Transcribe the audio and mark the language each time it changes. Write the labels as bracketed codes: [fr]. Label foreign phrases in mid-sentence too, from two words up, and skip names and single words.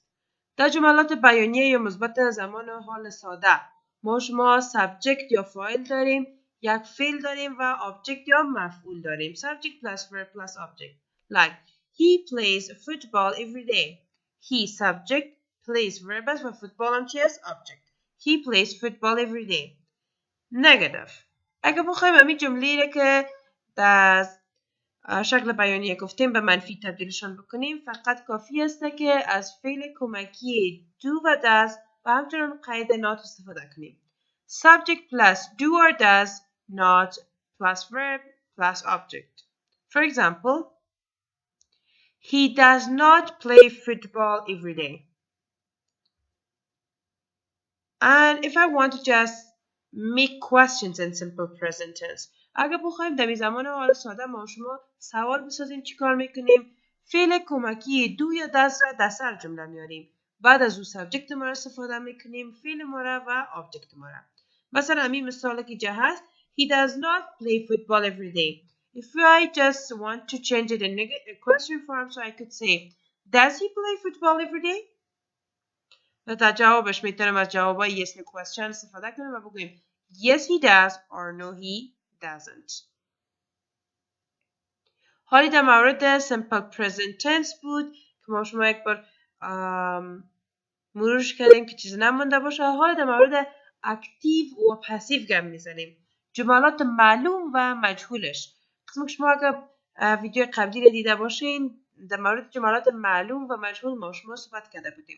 [fa] در جملات بیانیه یا مثبت زمان حال ساده ما شما سابجکت یا فاعل داریم، یک فعل داریم و آبجکت یا مفعول داریم. [en] Subject plus verb plus object. Like he plays football every day. He subject plays verb [fa] است و [en] football [fa] هم چی است؟ [en] Object. He plays football every day. Negative. [fa] اگه بخوایم همین جمله را که در شکل بیانیه گفتیم به منفی تبدیلشان بکنیم فقط کافی است که از فعل کمکی do و does و همچنان قید not استفاده کنیم. [en] Subject plus do or does, not plus verb plus object. For example, he does not play football every day. And if I want to just make questions in simple present tense [fa] اگه بخوایم در زمان حال ساده ما شما سوال بسازیم چیکار میکنیم فعل کمکی دو یا دست را در سر جمله میاریم بعد از او سابجکت ما را استفاده میکنیم فعل ما را و آبجکت ما را مثلا همین مثال که جا هست [en] he does not play football every day [fa] if I just want to change it in a question form so I could say does he play football every day و در جوابش میتونیم از جوابای [en] yes no question [fa] استفاده کنیم و بگوییم [en] yes he does or no he doesn't. [fa] حالی در مورد [en] simple present tense [fa] بود که ما شما یک بار مرورش کردیم که چیزی نمونده باشه. حالا در مورد اکتیو و پسیو گپ میزنیم جملات معلوم و مجهولش قسم که شما اگر ویدیو قبلی رو دیده باشین در مورد جملات معلوم و مجهول ما شما صحبت کرده بودیم.